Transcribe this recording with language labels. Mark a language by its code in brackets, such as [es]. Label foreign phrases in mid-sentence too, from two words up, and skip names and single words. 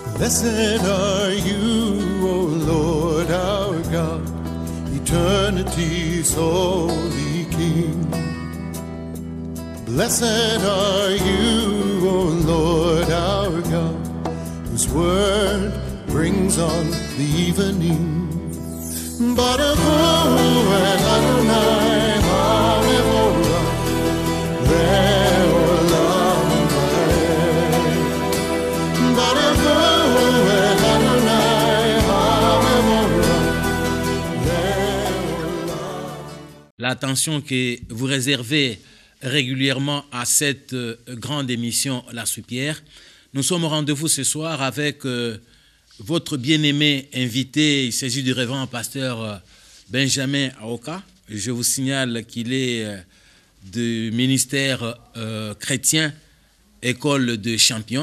[en] Blessed are you, O Lord our God, eternity's holy King. Blessed are you, O Lord our God, whose word brings on the evening. [he] ברוך הוא את ה׳ המבורך לעולם ועד. ברוך הוא את ה׳ המבורך לעולם. [fr] L'attention que vous réservez régulièrement à cette grande émission La Soupière. Nous sommes au rendez-vous ce soir avec votre bien-aimé invité. Il s'agit du révérend pasteur Benjamin Aoka. Je vous signale qu'il est du ministère chrétien, école de champions.